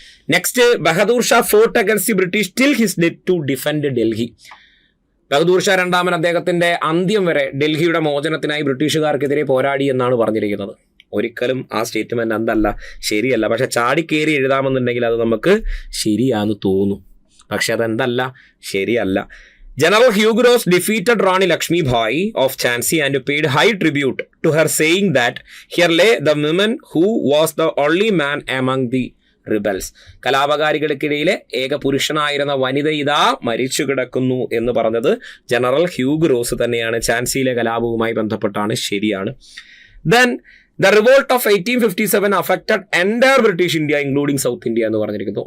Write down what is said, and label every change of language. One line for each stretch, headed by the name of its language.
English: Next, Bahadur Shah fought against the British till his death to defend Delhi.
Malayalam: Bahadur Shah രണ്ടാമൻ അദ്ദേഹത്തിന്റെ അന്ത്യം വരെ ഡൽഹിയുടെ മോചനത്തിനായി ബ്രിട്ടീഷുകാർക്കെതിരെ പോരാടി എന്നാണ് പറഞ്ഞിരിക്കുന്നത്. ഒരിക്കലും ആ സ്റ്റേറ്റ്മെന്റ് ശരിയല്ല. പക്ഷെ ചാടിക്കേറി എഴുതാമെന്നുണ്ടെങ്കിൽ അത് നമുക്ക് ശരിയാന്ന് തോന്നും. പക്ഷെ അതെന്തല്ല, ശരിയല്ല.
English: General Hugh Ross defeated Rani Lakshmi Bai of Jhansi and paid high tribute to her, saying that here lay the woman who was the only man among the rebels.
Malayalam: കലാപകാരികൾക്കിടയിലെ ഏക പുരുഷനായിരുന്ന വനിത ഇതാ മരിച്ചു കിടക്കുന്നു എന്ന് പറഞ്ഞത് ജനറൽ ഹ്യൂഗ് റോസ് തന്നെയാണ്. ഝാൻസിയിലെ കലാപവുമായി ബന്ധപ്പെട്ടാണ്. ശരിയാണ്.
English: Then the revolt of 1857 affected entire British India including South India
Malayalam: എന്ന് പറഞ്ഞിരിക്കുന്നു.